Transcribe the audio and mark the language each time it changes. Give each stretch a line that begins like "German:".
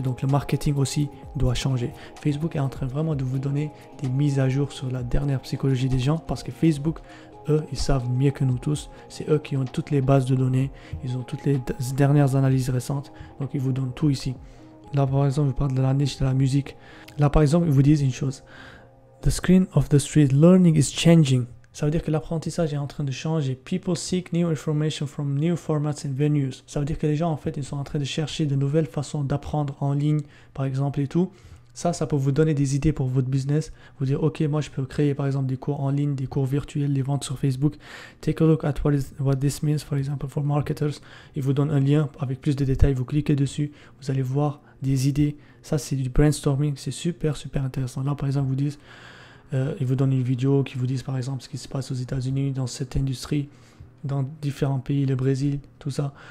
French: Donc le marketing aussi doit changer. Facebook est en train vraiment de vous donner des mises à jour sur la dernière psychologie des gens. Parce que Facebook, eux, ils savent mieux que nous tous. C'est eux qui ont toutes les bases de données. Ils ont toutes les dernières analyses récentes. Donc ils vous donnent tout ici. Là, par exemple, je parle de la niche de la musique. Là, par exemple, ils vous disent une chose.
English: The screen of the street learning is changing.
French: Ça veut dire que l'apprentissage est en train de changer.
English: People seek new information from new formats and venues.
French: Ça veut dire que les gens, en fait, ils sont en train de chercher de nouvelles façons d'apprendre en ligne, par exemple, et tout. Ça peut vous donner des idées pour votre business. Vous dire, ok, moi, je peux créer, par exemple, des cours en ligne, des cours virtuels, des ventes sur Facebook.
English: Take a look at what this means, for example, for marketers.
French: Il vous donne un lien avec plus de détails. Vous cliquez dessus. Vous allez voir des idées. Ça, c'est du brainstorming. C'est super, super intéressant. Là, par exemple, vous disent, ils vous donnent une vidéo qui vous disent, par exemple, ce qui se passe aux États-Unis dans cette industrie, dans différents pays, le Brésil, tout ça.